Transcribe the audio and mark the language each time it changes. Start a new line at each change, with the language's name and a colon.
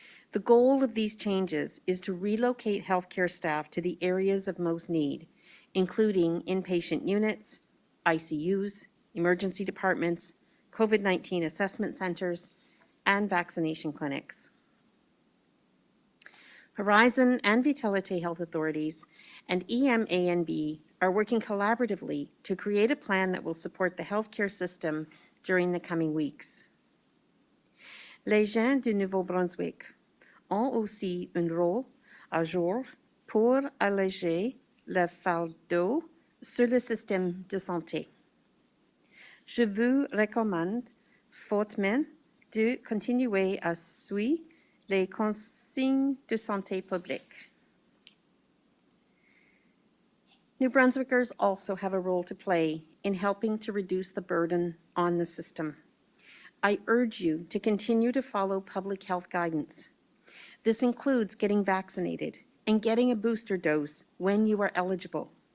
English: The goal of these changes is to relocate healthcare staff to the areas of most need, including inpatient units, ICUs, emergency departments, COVID-19 assessment centers, and vaccination clinics. Horizon and Vitality Health Authorities and EMANB are working collaboratively to create a plan that will support the healthcare system during the coming weeks.
French: Les gens du Nouveau-Brunswick ont aussi un rôle à jouer pour alléger le fardeau sur le système de santé. Je vous recommande fortement de continuer à suivre les consignes de santé publique.
English: New Brunswickers also have a role to play in helping to reduce the burden on the system. I urge you to continue to follow public health guidance. This includes getting vaccinated and getting a booster dose when you are eligible.